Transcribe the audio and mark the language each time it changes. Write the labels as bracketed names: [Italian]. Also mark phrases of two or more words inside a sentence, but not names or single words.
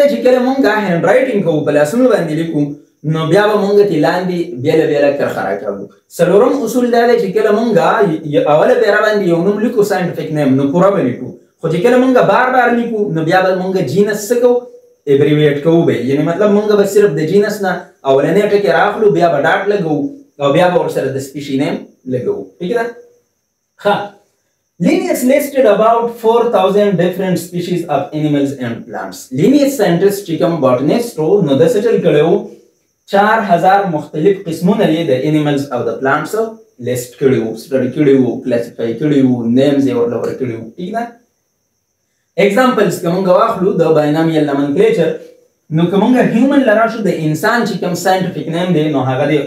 [Pashto] چې کله مونږ [English] hand writing [Pashto] کوو په لاسونو باندې لیکو نو بیا به مونږ ترې لاندې بیله بیله کرښه راکاږو څلورم اصول دا دی چې کله مونږ اوله پیره باندې یو نوم لیکو [English] scientific name [Pashto] نو پوره به لیکو خو چې کله مونږ بار بار لیکو نو بیا به مونږ جینس څه کوو ایبریویټ کوو به یعنې مطلب مونږ به صرف د جینس نه اولنی ټکې راخلو بیا به ډاټ لګوو او بیا به ورسره د [English] species name [Pashto] لګوو ټیک ده ښه [English] Linnaeus listed about 4,000 different species of animals and plants. [Pashto] Linnaeus scientist چې کوم botanist و نو د څه چل کړی و 4000 مختلف قسمونه یې د animals او د plants لیست کړي وو سټډي کړي وو کلاسیفای کړي وو نیمز یې ورله ورکړي وو ټیک ده ایگزامپلز که مونږ واخلو د [English] binomial nomenclature [Pashto] نو که مونږ هیومن له راشو د انسان چې کوم [English] scientific name [Pashto] دی نو هغه دی